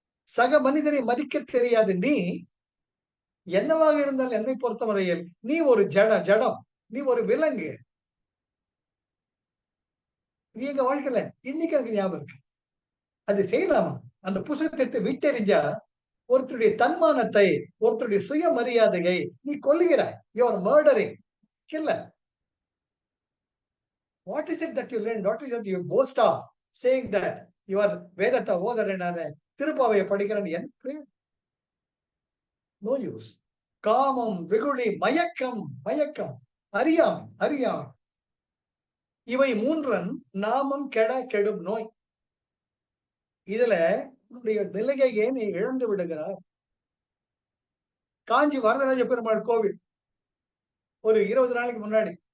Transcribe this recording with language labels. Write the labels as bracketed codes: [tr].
[ta] சக மனிதரை மதிக்க தெரியாது நீ என்னவாக இருந்தால் என்னை பொறுத்தவரையில் நீ ஒரு ஜடம், நீ ஒரு விலங்கு. நீ எங்க வாழ்க்கையில இன்னைக்கு எனக்கு ஞாபகம் இருக்கு. அது செய்யலாமா? அந்த புத்தகத்தை விட்டெறிஞ்சா ஒருத்தருடைய தன்மானத்தை, ஒருத்தருடைய சுயமரியாதையை நீ கொல்லுகிறாய். [en] You are murdering. இல்ல, what is it that you learn? What is it you boast of saying that you are [ta] வேதத்தை ஓதறேனான திருப்பாவையை படிக்கிறேன்? எனக்கு [en] No use. [ta] காமம், வெகுளி, மயக்கம், அறியாமை, இவை மூன்றன் நாமம் கெட கெடும் நோய். இதுல உன்னுடைய நிலையை நீ இழந்து விடுகிறார். காஞ்சி வரதராஜ பெருமாள் கோவில் ஒரு 20 நாளைக்கு முன்னாடி